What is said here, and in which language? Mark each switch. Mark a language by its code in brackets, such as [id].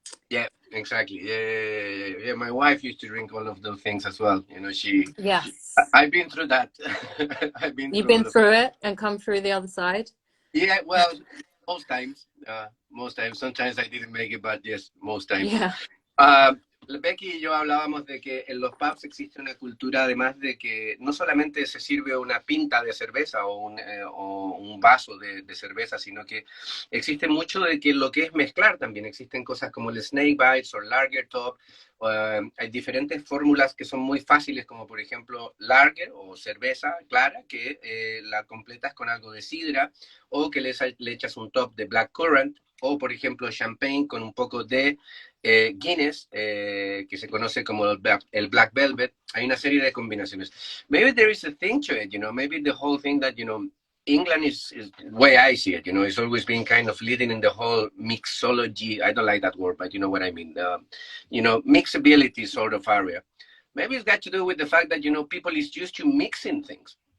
[en] Yeah, exactly. Yeah. My wife used to drink all of those things as well. You know, Yes. I've been through that. You've been through it and come through the other side? Yeah, well, most times. Sometimes I didn't make it, but yes, most times. Yeah. [es] Becky y yo hablábamos de que en los pubs existe una cultura, además de que no solamente se sirve una pinta de cerveza o un vaso de cerveza, sino que existe mucho de que lo que es mezclar también. Existen cosas como el snake bites o lager top. Hay diferentes fórmulas que son muy fáciles, como por ejemplo lager o cerveza clara, que la completas con algo de sidra, o que le echas un top de blackcurrant, o por ejemplo champagne con un poco de Guinness, que se conoce como el Black Velvet. Hay una serie de combinaciones. [en] Maybe there is a thing to it, you know, maybe the whole thing that, you know, England is the way I see it, you know, it's always been kind of leading in the whole mixology. I don't like that word, but you know what I mean. You know, mixability sort of area. Maybe it's got to do with the fact that, you know, people is used to mixing things.